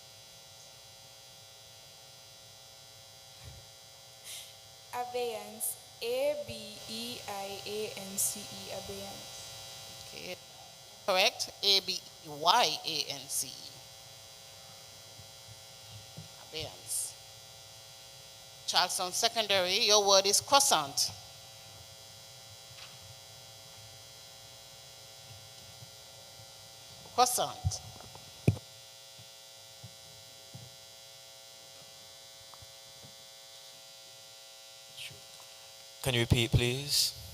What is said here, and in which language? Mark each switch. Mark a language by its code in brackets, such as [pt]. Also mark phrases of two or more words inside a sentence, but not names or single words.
[en] Abeyance. A-B-E-I-A-N-C-E. Abeyance. Okay. Correct. A-B-E-Y-A-N-C-E. Abeyance. Charleston Secondary, your word is croissant. Croissant. Can you repeat, please?